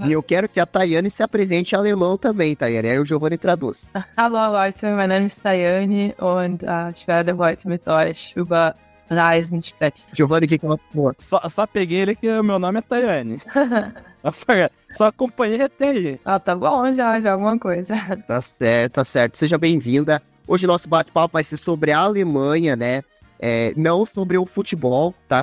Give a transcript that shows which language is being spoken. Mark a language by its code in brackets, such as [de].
[pt] E eu quero que a Tayane se apresente em alemão também, Tayane. Aí o Giovanni traduz. [de] Hallo, Leute. Mein Name ist Tayane. Und ich werde heute mit euch über Reisen sprechen. [pt] Giovanni, o que é uma porra? Só peguei ele que o meu nome é Tayane. Só acompanhei até aí. Ah, tá bom já alguma coisa. Tá certo. Seja bem-vinda. Hoje nosso bate-papo vai ser sobre a Alemanha, né? É, não sobre o futebol, tá?